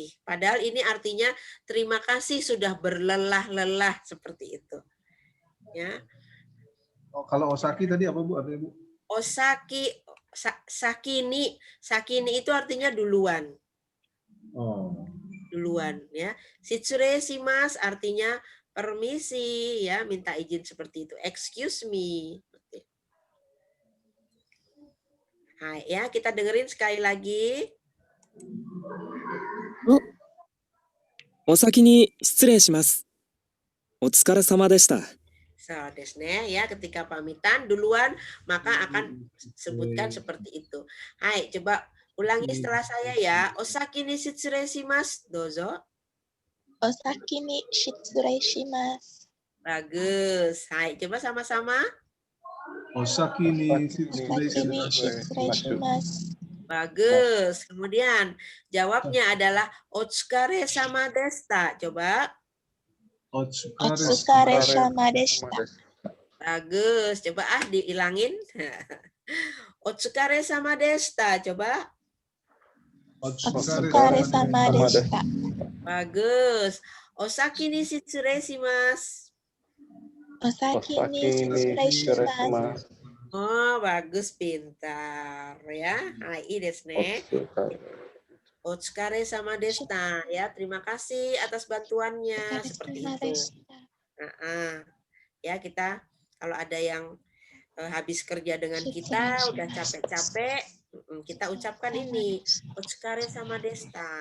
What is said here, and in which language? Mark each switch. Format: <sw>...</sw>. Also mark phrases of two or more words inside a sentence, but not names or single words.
<id>Padahal ini artinya terima kasih sudah berlelah-lelah seperti itu. Ya. Oh, kalau Osaki tadi apa, Bu? Artinya, Bu?</id> <ja>お先、先に、先に</ja> <id>itu artinya duluan, Oh. duluan ya.</id> <ja>失礼します artinya permisi ya, minta izin seperti itu.</ja> <en>Excuse me.</en> <id>Nah, ya kita dengerin sekali lagi.</id> <ja>お先に失礼します。お疲れ様でした。そう、ですね,</ja> <id>ya ketika pamitan duluan maka akan sebutkan seperti itu. Hai, coba ulangi setelah saya ya.</id> <ja>お先に失礼します. Dozo. お先に失礼します.</ja> <id>Bagus. Hai, coba sama-sama.</id> <ja>お先に失礼お先にします. 失礼します.</ja> <id>Bagus. Kemudian jawabnya adalah</id> <ja>お疲れ様でした.</ja> <id>Coba.</id> <ja>お疲れ様でした.</ja> <id>Bagus. Coba diilangin.</id> <ja>お疲れ様でした.</ja> <id>Coba.</id> <ja>お疲れ様でした.</ja> <id>Bagus.</id> <ja>お先に失礼します. お先に失礼します.</ja> <id>Oh, bagus, pintar ya. Hai,</id> <ja>ですね。お疲れ様でした ya.</ja> <id>Terima kasih atas bantuannya seperti itu. Ya, kita kalau ada yang habis kerja dengan kita udah capek-capek, kita ucapkan ini</id> <ja>お疲れ様でした.</ja>